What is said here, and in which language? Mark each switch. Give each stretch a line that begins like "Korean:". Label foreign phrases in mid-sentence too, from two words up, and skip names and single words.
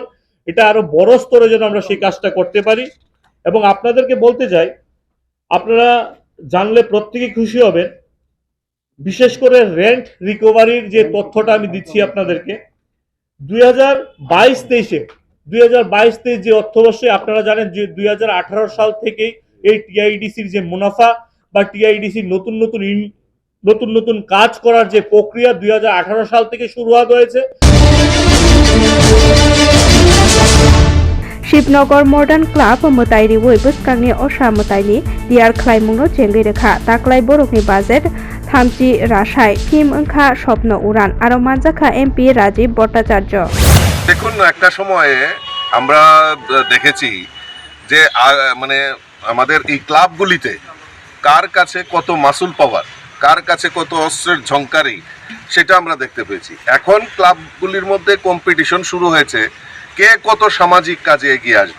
Bangla: এটা আরো বড় স্তরে যেন আমরা সেই কাজটা করতে পারি। এবং আপনাদেরকে বলতে চাই, আপনারা জানলে প্রত্যেকেই খুশি হবেন, বিশেষ করে রেন্ট রিকভারির যে তথ্যটা আমি দিচ্ছি আপনাদেরকে, 2022-23 যে অর্থবর্ষে আপনারা জানেন যে 2018 সাল থেকে এই টিআইডিসির যে মুনাফা বা টিআইডিসির নতুন নতুন কাজ করার যে প্রক্রিয়া 2018 সাল থেকে শুরুয়াত হয়েছে।
Kok Borok: शिवनगर मर्डान क्लाब मोताइरि बुसकांनि असा मोताइनि दियार ख्लाइमुंनो चेंगै रेखा ताक्लाइ बरकनि बाजेट 30 राशाय फिल्म ओंखा स्वप्न उड़ान आरो मानजाखा एमपि राजीव भट्टाचार्य।
Bangla: দেখুন, একটা সময়ে আমরা দেখেছি যে মানে আমাদের এই ক্লাবগুলিতে কার কাছে কত মাসুল পাওয়ার, কার কাছে কত অস্ত্রের ঝংকারি, সেটা আমরা দেখতে পেয়েছি। এখন ক্লাবগুলির মধ্যে কম্পিটিশন শুরু হয়েছে কে কত সামাজিক কাজে এগিয়ে আসবে।